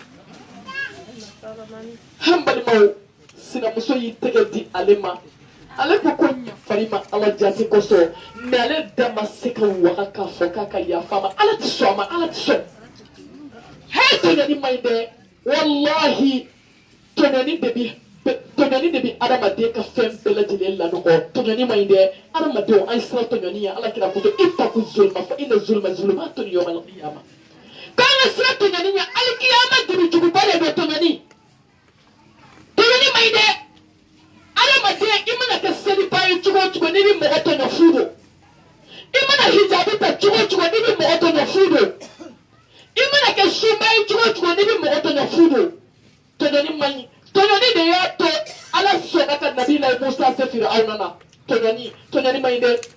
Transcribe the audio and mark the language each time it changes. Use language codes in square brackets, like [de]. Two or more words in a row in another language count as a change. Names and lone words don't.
[bm] an balimaw sinamuso y'i tɛgɛ di ale ma ale ko ko ɲafari ma ala jati kosɔn mais ale da ma se ka waga k'a fɔ k'a ka yafa ma ala tɛ sɔn a ma ala tɛ sɔn hɛ tɔɲɔni man ɲi dɛ walahi tɔɲɔni de bɛ adamaden ka fɛn bɛɛ lajɛlen lanɔgɔ tɔɲɔni man ɲi dɛ adamadenw an sera tɔɲɔni ye ala kira ko [ar] اتقوا الظلم فإن الظلم ظلمات يوم القيامة [bm] k'an ka sira tɔɲɔni ɲɛ alikiyama dibijuguba de bɛ tɔɲɔni tɔɲɔni man ɲi dɛ adamaden i mana kɛ seliba ye cogo o cogo n'i bɛ mɔgɔ tɔɲɔ fu don i mana hijabi ta cogo o cogo n'i bɛ mɔgɔ tɔɲɔ fu don i mana kɛ sunba ye cogo o cogo n'i bɛ mɔgɔ tɔɲɔ fu don tɔɲɔni man ɲi tɔɲɔni de y'a to ala sɔnna ka nabila musa se firawuna na tɔɲɔni man ɲi dɛ